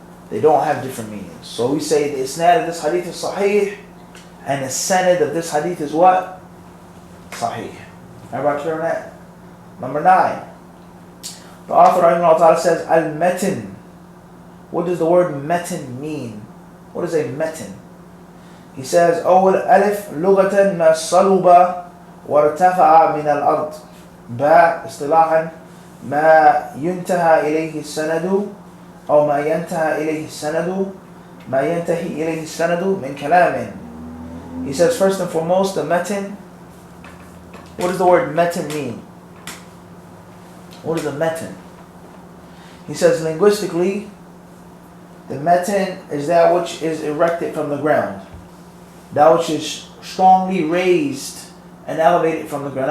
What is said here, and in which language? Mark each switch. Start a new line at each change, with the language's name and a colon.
English: They don't have different meanings. So we say the isnad of this hadith is sahih, and the sanad of this hadith is what? Sahih. Everybody clear on that? Number 9. The author rahimahullah ta'ala says al-matin. What does the word matin mean? What is a matin? He says
Arabic: أول ألف لغة ما صلب وارتفع من الأرض. باء اصطلاحا ما ينتهى إليه السند أو ما ينتهى إليه السند ما ينتهي إليه السند من كلام.
English: He says first and foremost the matin. What does the word matin mean? What is the matin? He says linguistically, the matin is that which is erected from the ground, that which is strongly raised and elevated from the ground.